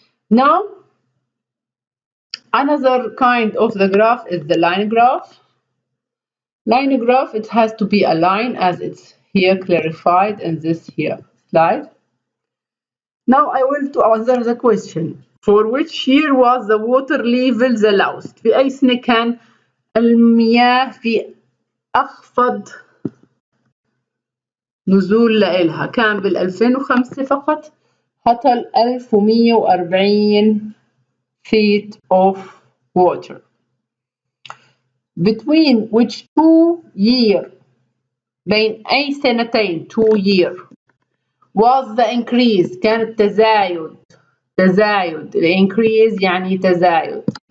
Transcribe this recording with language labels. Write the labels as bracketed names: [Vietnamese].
[English] Now another kind of the graph is the line graph. Line graph, it has to be a line as it's here clarified in this here slide. Now I will to answer the question. For which year was the water level the lowest؟ [Arabic] في أي سنة كان المياه في أخفض نزول لإلها؟ كان بال2005 فقط، هطل 1140 [English] feet of water. Between which 2 year، [Arabic] بين أي سنتين [English] 2 year was the increase، [Arabic] كان التزايد [English] increase [Arabic] يعني تزايد.